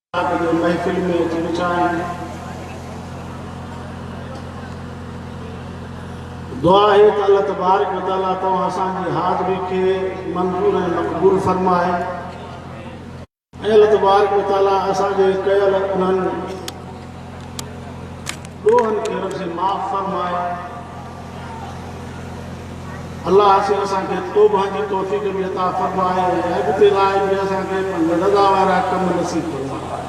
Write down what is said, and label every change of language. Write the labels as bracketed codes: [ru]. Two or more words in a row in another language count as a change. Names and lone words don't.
[ur] محفل میں پہنچائیں. [sd] दुआ है त [ar] الله تبارك وتعالى [sd] तव्हां असांजी हाज़िरी खे मंज़ूर ऐं मक़बूल फरमाए ऐं [ar] الله تبارك وتعالى [sd] असांजे कयल उन्हनि ॾोहनि खे रब से माफ़ फरमाए। अल्लाह से असांखे तौबा जी तौफ़ीक़ बि अता फरमाए ऐं अॻिते लाइ बि असांखे रज़ा वारा कम नसीब फरमाए।